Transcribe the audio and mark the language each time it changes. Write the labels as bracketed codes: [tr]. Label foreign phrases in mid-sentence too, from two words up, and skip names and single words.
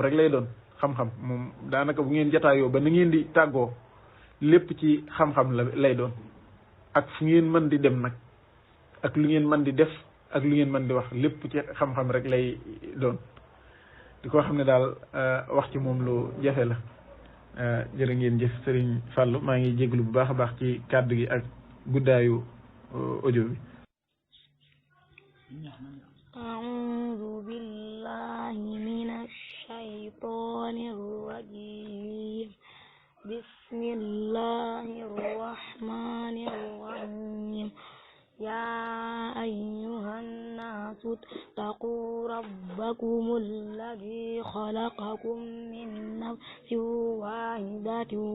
[wo] rek lay doon xam-xam moom daanaka bu ngeen jataayoo ba na ngeen di tàggoo lépp ci xam-xam la lay doon ak fu ngeen mën di dem nag ak lu ngeen mën di def ak lu ngeen mën di wax lépp ci xam-xam rek lay doon di ko xam ne daal wax ci moom lu jafe la jërë ngeen jëf Serigne Fallou maa ngi jéglu bu baax a baax ci kàddu gi ak guddaayu audio bi. [ar] أعوذ بالله من الشيطان الرجيم بسم الله الرحمن الرحيم يا أيها الناس اتقوا ربكم الذي خلقكم من نفس واحدة